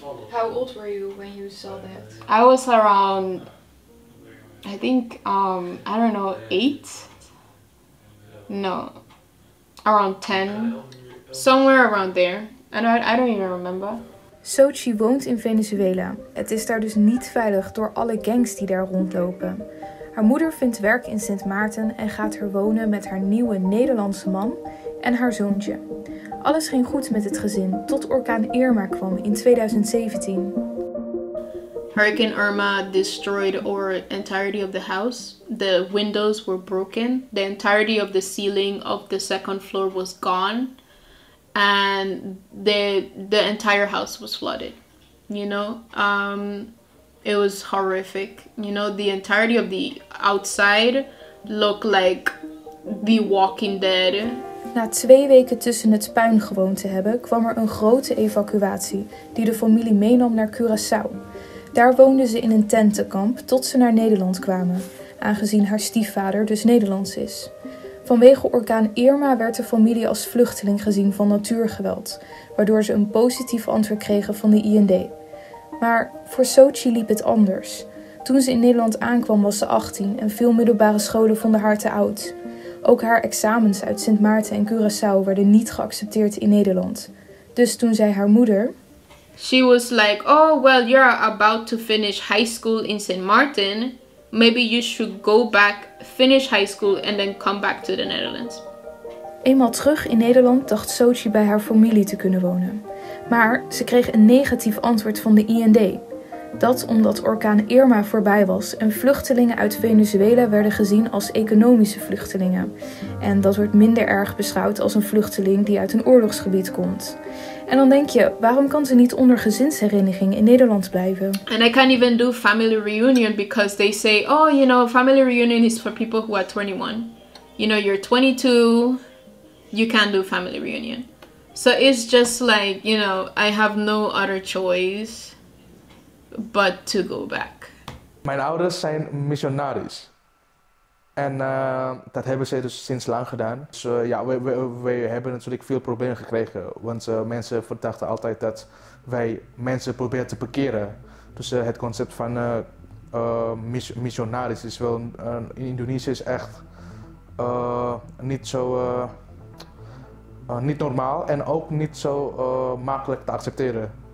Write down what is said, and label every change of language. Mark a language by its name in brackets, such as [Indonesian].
[English] How old were you when you saw that? I was around, I think, I don't know, 8? No, around 10. Somewhere around there. I don't even remember. [Dutch] Xochitl woont in Venezuela. Het is daar dus niet veilig door alle gangs die daar rondlopen. Haar moeder vindt werk in Sint Maarten en gaat er wonen met haar nieuwe Nederlandse man en haar zoontje. Alles ging goed met het gezin tot orkaan Irma kwam in 2017. [English] Hurricane Irma destroyed the entirety of the house. The windows were broken. The entirety of the ceiling of the second floor was gone. And the entire house was flooded. You know, it was horrific. You know, the entirety of the outside looked like The Walking Dead. [Dutch] Na 2 weken tussen het puin gewoond te hebben, kwam er een grote evacuatie die de familie meenam naar Curaçao. Daar woonden ze in een tentenkamp tot ze naar Nederland kwamen, aangezien haar stiefvader dus Nederlands is. Vanwege orkaan Irma werd de familie als vluchteling gezien van natuurgeweld, waardoor ze een positief antwoord kregen van de IND. Maar voor Xochitl liep het anders. Toen ze in Nederland aankwam was ze 18 en veel middelbare scholen vonden haar te oud. Ook haar examens uit Sint Maarten en Curaçao werden niet geaccepteerd in Nederland. Dus toen zei haar moeder... [English] She was like, oh, well, you're about to finish high school in Sint Maarten. Maybe you should go back, finish high school and then come back to the Netherlands. [Dutch] Eenmaal terug in Nederland dacht Xochitl bij haar familie te kunnen wonen. Maar ze kreeg een negatief antwoord van de IND. Dat omdat orkaan Irma voorbij was en vluchtelingen uit Venezuela werden gezien als economische vluchtelingen. En dat wordt minder erg beschouwd als een vluchteling die uit een oorlogsgebied komt. En dan denk je, waarom kan ze niet onder gezinshereniging in Nederland blijven? [English] And I can't even do family reunion because they say, oh, you know, family reunion is for people who are 21. You know, you're 22, you can't do family reunion. So it's just like, you know, I have no other choice but to go back. [Dutch] Mijn ouders zijn missionaris. En dat hebben ze dus sinds lang gedaan. Dus ja, we hebben natuurlijk veel problemen gekregen. Want mensen verdachten altijd dat wij mensen proberen te bekeren. Dus het concept van missionaris is wel in Indonesië is echt niet normaal en ook niet zo makkelijk te accepteren.